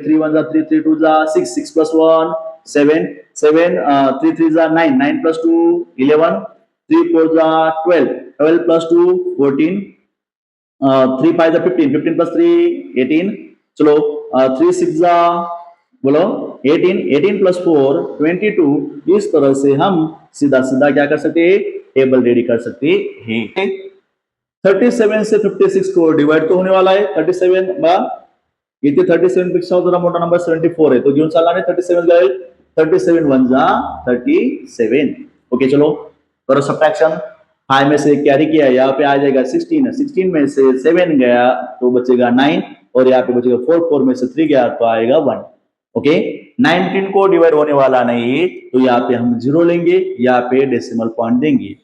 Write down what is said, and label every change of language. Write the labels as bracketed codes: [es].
[hi] 3 1 जा 3, 3 2 जा 6, 6 प्लस 1 7, 7 3 3 जा 9, 9 प्लस 2 11, 3 4 जा 12, 12 प्लस 2 14, 3 5 जा 15, 15 प्लस 3 18। चलो 3 6 जा बोलो 18, 18 प्लस 4 22। इस तरह से हम सीधा सीधा क्या कर सकते हैं, टेबल रेडी कर सकते हैं। 37 से 56 को डिवाइड तो होने वाला है। [mr] 37 बा इथे 37 पेक्षा जरा मोठा नंबर 74 है, तो घेऊन चालला नाही। 37 जाईल, 37 1 जा 37। [hi] ओके चलो करो सब्ट्रैक्शन। 5 में से कैरी किया, यहाँ पे आ जाएगा 16, 16 में से 7 गया तो बचेगा 9, और यहाँ पे बचेगा 4, 4 में से 3 गया तो आएगा 1। ओके, 19 को डिवाइड होने वाला नहीं तो यहाँ पे हम 0 लेंगे, यहाँ पे डेसिमल पॉइंट देंगे।